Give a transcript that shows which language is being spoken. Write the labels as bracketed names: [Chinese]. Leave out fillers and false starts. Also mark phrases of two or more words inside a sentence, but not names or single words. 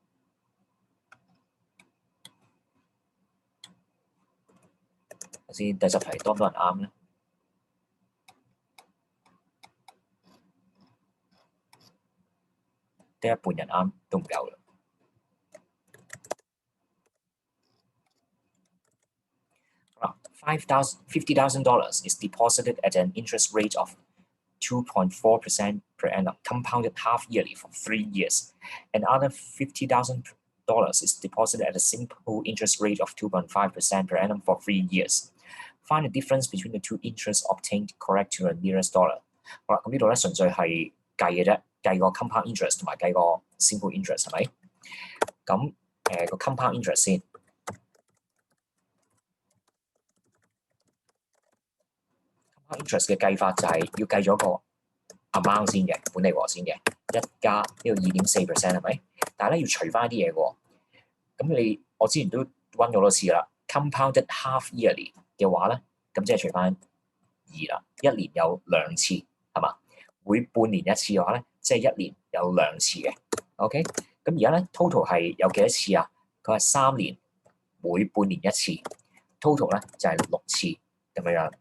[Cantonese] 頭先第10題多唔多人啱咧？得一半人啱都唔夠啦。$ [English] 50,000 is deposited at an interest rate of 2.4% per annum, compounded half yearly for 3 years. Another $50,000 is deposited at a simple interest rate of 2.5% per annum for 3 years. Find the difference between the two interests obtained correct to the nearest dollar. [Cantonese] 好啦，咁呢度咧純粹係計嘅啫，計個 [English] compound interest [Cantonese] 同埋計個 [English] simple interest [Cantonese] 係咪？咁個 [English] compound interest [Cantonese] 先。interest 嘅計法就係要計咗個 amount 先嘅，本利和先嘅，1加呢個2.4% 係咪？但係咧要除翻啲嘢喎。咁我之前都温咗多次啦 ， [English] compounded half yearly [Cantonese] 嘅話咧，咁即係除翻2啦，一年有2次係嘛？每半年一次嘅話咧，即係1年有2次嘅。OK， 咁而家咧 total 係有幾多次啊？佢係3年每半年一次 ，total 咧就係6次咁樣樣。